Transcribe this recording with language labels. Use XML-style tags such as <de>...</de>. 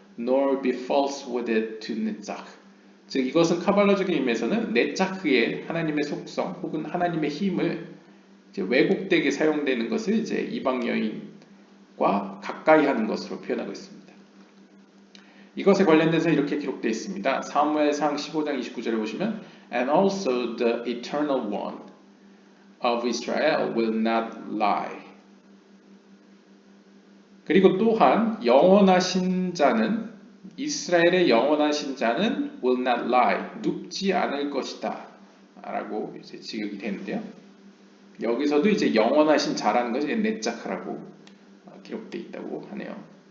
<en>Nor be false with it to netzach.</en> <ko>즉 이것은 카발라적인 의미에서는 네짜크의 하나님의 속성 혹은 하나님의 힘을 이제 왜곡되게 사용되는 것을 이제 이방 여인과 가까이 하는 것으로 표현하고 있습니다. 이것에 관련돼서 이렇게 기록되어 있습니다. 사무엘상 15장 29절에 보시면</ko> <en>And also the eternal one of Israel will not lie.</en> <ko>그리고 또한 영원하신 자는 이스라엘의 영원하신 자는</ko> <en>will not lie.</en> <ko>눕지 않을 것이다. 라고 이제 지극이 되는데요. 여기서도 이제 영원하신 자라는 것이 네짜크라고 기록되어 있다고 하네요.</ko>